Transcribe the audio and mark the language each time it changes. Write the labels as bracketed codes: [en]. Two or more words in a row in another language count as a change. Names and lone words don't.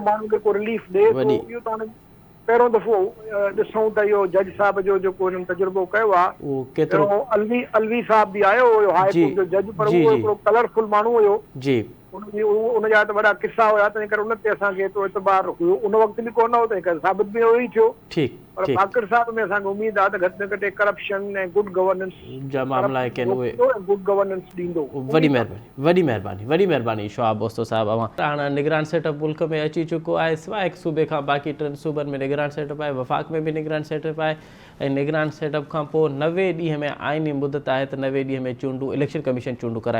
[sd] माण्हुनि खे को रिलीफ ॾे थो। इहो त हाणे पहिरियों दफ़ो ॾिसूं त इहो जज साहब जो जेको हिननि तजुर्बो कयो आहे, वो केतिरो अलवी साहब बि आयो हुयो हाई जी, कोर्ट जो जज, पर जी, उहो जी। हिकिड़ो कलरफुल माण्हू हुयो, जी उनजा त वॾा किस्सा हुया, तंहिं करे उन ते असांखे एतिरो एतबार हुयो, उन वक़्तु बि कोन हो, तंहिं करे साबित बि उहो ई थियो। ठीक पर ठीक भाकर साहब में असांखे उमेद आहे त घटि में घटि करप्शन ऐं [en] good governance [sd] जा मामला है कि उहे [en] good governance [sd] ॾींदो। वॾी महिरबानी वॾी महिरबानी शोआब बोस्तो साहब। अवां हाणे निगरान सेटअप मुल्क में अची चुको आहे, सवाइ हिकु सूबे खां बाक़ी 3 सूबनि में निगरान सेटअप आहे, वफ़ाक़ में बि निगरान सेटअप आहे, ऐं निगरान सेटअप खां पोइ 90 ॾींहं में आइनी मुदत आहे त 90 ॾींहं में चूंडूं इलेक्शन कमीशन चूंडूं कराए।